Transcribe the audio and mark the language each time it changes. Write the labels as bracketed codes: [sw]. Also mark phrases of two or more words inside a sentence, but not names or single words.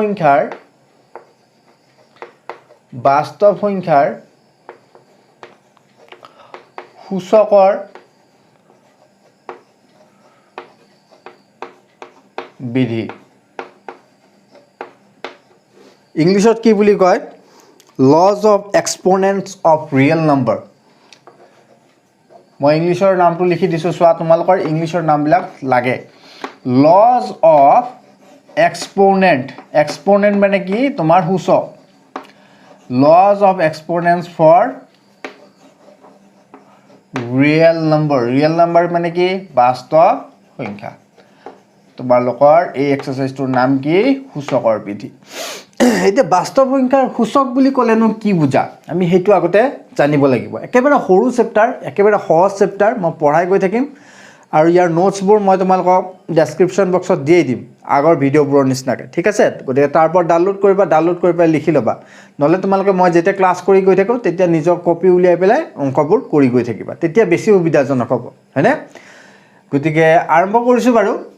[as] সংখ্যাৰ সূচকৰ বিধি ইংলিশত কি বুলি কয় [en] laws of exponents of real number [as] মই ইংলিশৰ নামটো লিখি দিছো সোৱা তোমালোকৰ ইংলিশৰ নামবিলাক লাগে [en] laws of exponent [as] মানে কি তোমাৰ সূচক [en] laws of exponents for real number [as] মানে কি বাস্তৱ সংখ্যা তোমালোকৰ এই এক্সাৰসাইজটোৰ নাম কি সূচকৰ বিধি এটা বাস্তৱ সংখ্যাৰ সূচক বুলি কলেনো কি বুজা আমি হেতু আগতে জানিব লাগিব একেবাৰে সৰু চেপ্টাৰ একেবাৰে সহজ চেপ্টাৰ মই পঢ়াই গৈ থাকিম আৰু ইয়াৰ নোটছবোৰ মই তোমালোকক [en] description box [as] দি দিম আগৰ ভিডিঅ'বোৰৰ নিচিনাকৈ ঠিক আছে গতিকে তাৰ পৰা ডাউনলোড কৰি পেলাই লিখি লবা নহলে তোমালোকে মই যেতিয়া ক্লাছ কৰি গৈ থাকো তেতিয়া নিজৰ কপি উলিয়াই পেলাই অংকবোৰ কৰি গৈ থাকিবা তেতিয়া বেছি সুবিধাজনক হ'ব হয়নে গতিকে আৰম্ভ কৰিছো বাৰু